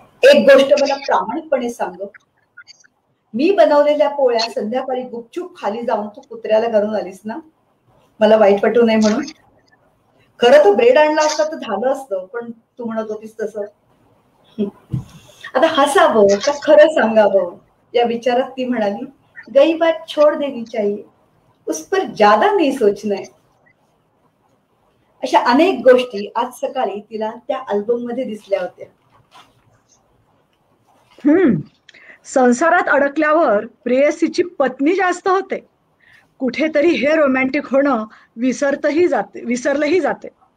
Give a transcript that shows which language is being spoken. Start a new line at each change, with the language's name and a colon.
Marathi: एक गोष्ट मला प्रामाणिकपणे सांग, मी बनवलेल्या पोळ्या संध्याकाळी गुपचूप खाली जाऊन तू कुत्र्याला घालून आलीस ना? मला वाईट वाटू नये म्हणून. खरं तर ब्रेड आणला असता तर झालं असतं, पण तू म्हणत होतीस तसं. आता हसावं का खरं सांगावं या विचारात ती म्हणाली,
Hindi: गई बात छोड़ देनी चाहिए, उस पर ज्यादा नहीं सोचना है.
Marathi: अशा अनेक गोष्टी आज सकाळी तिला त्या अल्बम मध्ये दिसल्या होत्या. संसारात अडकल्यावर प्रेयसीची पत्नी जास्त होते. कुठेतरी हे रोमॅन्टिक होणं विसरलंही जाते.